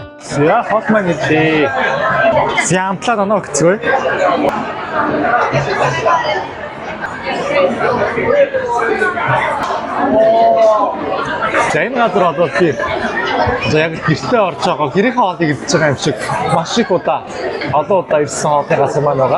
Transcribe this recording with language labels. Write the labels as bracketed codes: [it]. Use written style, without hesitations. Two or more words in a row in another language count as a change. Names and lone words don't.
[de] Ja, hat man nicht. Sie haben klar noch zu. [mn] За энэ газар одоо тийм за яг гэртээ орж байгаа гэрийн хоолыг идэж байгаа юм шиг маш их удаа олон удаа ирсэн хоолны газар маань байгаа.